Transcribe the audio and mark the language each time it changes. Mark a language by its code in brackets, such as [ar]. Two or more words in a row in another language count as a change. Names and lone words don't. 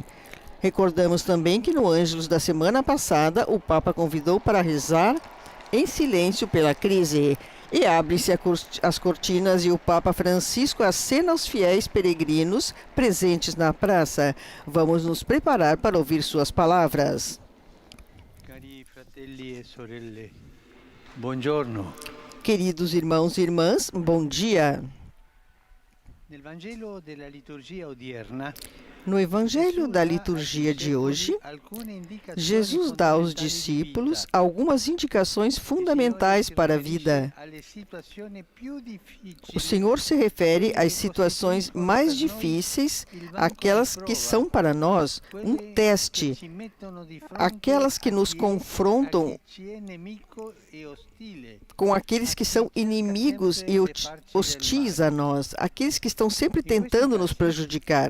[pt] Recordamos também que no Ângelus da semana passada, o Papa convidou para rezar em silêncio pela crise. E abrem-se as cortinas e o Papa Francisco acena aos fiéis peregrinos presentes na praça. Vamos nos preparar para ouvir suas palavras. [it] Cari fratelli e sorelle, buongiorno. [pt] Queridos irmãos e irmãs, bom dia. [it] Nel Vangelo della liturgia odierna, [pt] No Evangelho da liturgia de hoje, Jesus dá aos discípulos algumas indicações fundamentais para a vida. O Senhor se refere às situações mais difíceis, aquelas que são para nós um teste, aquelas que nos confrontam com aqueles que são inimigos e hostis a nós, aqueles que estão sempre tentando nos prejudicar.